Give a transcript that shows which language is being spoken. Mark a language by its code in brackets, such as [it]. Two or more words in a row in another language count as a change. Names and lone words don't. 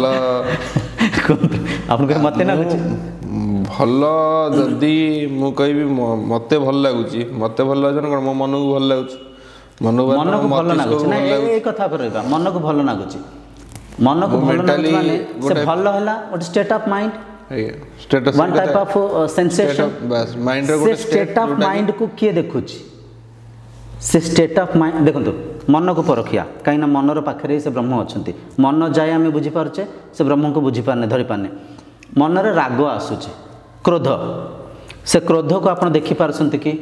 [or] ଆପଣଙ୍କୁ ମତେ ଲାଗୁଛି ଭଲ? ଯଦି ମୁଁ କହିବି ମତେ ଭଲ ଲାଗୁଛି, ମତେ ଭଲ ଲାଗୁଛି ନା କ'ଣ, ମୋ ମନକୁ ଭଲ ଲାଗୁଛି, ମନକୁ ଭଲ ଲାଗୁଛି ନା, ଏଇ କଥା ଉପରେ ରହିବା। ମନକୁ ଭଲ ଲାଗୁଛି, ମନକୁ ଭଲ ଲାଗୁଛି ମାନେ ସେ ଭଲ ହେଲା, ଗୋଟେ [en] state of mind, one type of sensation। [or] ସେ [en] state of mind-କୁ [or] କିଏ ଦେଖୁଛି? ସେ [en] state of mind [or] ଦେଖନ୍ତୁ, ମନକୁ ପରଖିଆ, କାହିଁକିନା ମନର ପାଖରେ ସେ ବ୍ରହ୍ମ ଅଛନ୍ତି। ମନ ଯାଏ ଆମେ ବୁଝିପାରୁଛେ, ସେ ବ୍ରହ୍ମକୁ ବୁଝିପାରୁନେ, ଧରିପାରୁନେ। ମନରେ ରାଗ ଆସୁଛି, କ୍ରୋଧ, ସେ କ୍ରୋଧକୁ ଆପଣ ଦେଖିପାରୁଛନ୍ତି କି?